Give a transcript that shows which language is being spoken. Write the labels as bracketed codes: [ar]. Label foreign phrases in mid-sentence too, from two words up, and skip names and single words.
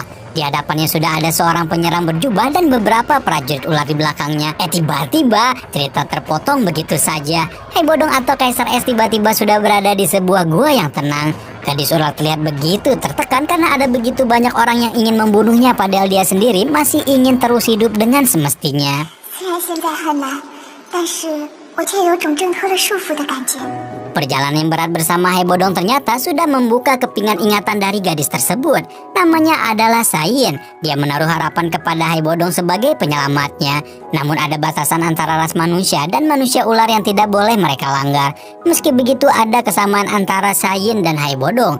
[id] Di hadapannya sudah ada seorang penyerang berjubah dan beberapa prajurit ular di belakangnya. Tiba-tiba cerita terpotong begitu saja. Hei Bodong atau Kaisar Es tiba-tiba sudah berada di sebuah gua yang tenang. Gadis ular terlihat begitu tertekan karena ada begitu banyak orang yang ingin membunuhnya, padahal dia sendiri masih ingin terus hidup dengan semestinya. [zh] 虽然现在很难，但是我却有种挣脱了束缚的感觉。 [id] Perjalanan yang berat bersama Hei Bodong ternyata sudah membuka kepingan ingatan dari gadis tersebut. Namanya adalah Sayin. Dia menaruh harapan kepada Hei Bodong sebagai penyelamatnya. Namun ada batasan antara ras manusia dan manusia ular yang tidak boleh mereka langgar. Meski begitu ada kesamaan antara Sayin dan Hei Bodong.